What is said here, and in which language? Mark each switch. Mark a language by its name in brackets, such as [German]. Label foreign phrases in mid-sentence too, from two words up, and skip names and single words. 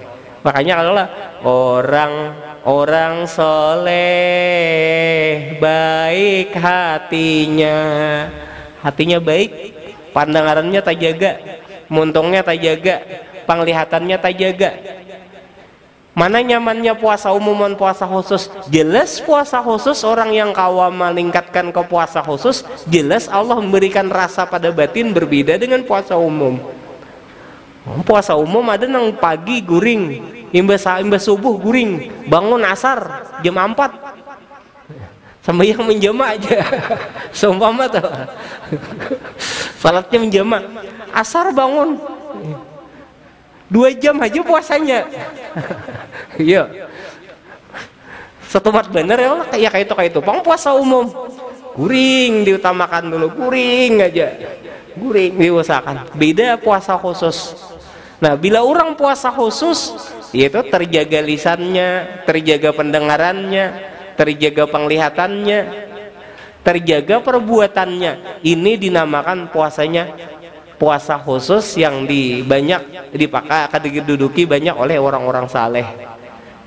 [Indonesian] Makanya kalau orang soleh baik hatinya baik, pandangannya tak jaga, muntungnya tak jaga, penglihatannya tak jaga. Mana nyamannya puasa umum dan puasa khusus? Jelas puasa khusus orang yang kawam meningkatkan ke puasa khusus, jelas Allah memberikan rasa pada batin berbeda dengan puasa umum. [Banjar] Puasa umum ada nang pagi guring, imbas subuh guring, bangun asar jam 4 sampai yang menjama aja. Seumpama tuh salatnya menjama, asar bangun 2 jam aja puasanya. Iya, setumat bener ya kayak itu. Pang puasa umum guring diutamakan dulu, guring aja, guring diusahakan. [Indonesian] Beda puasa khusus. Nah, bila orang puasa khusus, yaitu terjaga lisannya, terjaga pendengarannya, terjaga penglihatannya, terjaga perbuatannya. Ini dinamakan puasanya puasa khusus yang banyak dipakai, akan diduduki banyak oleh orang-orang saleh.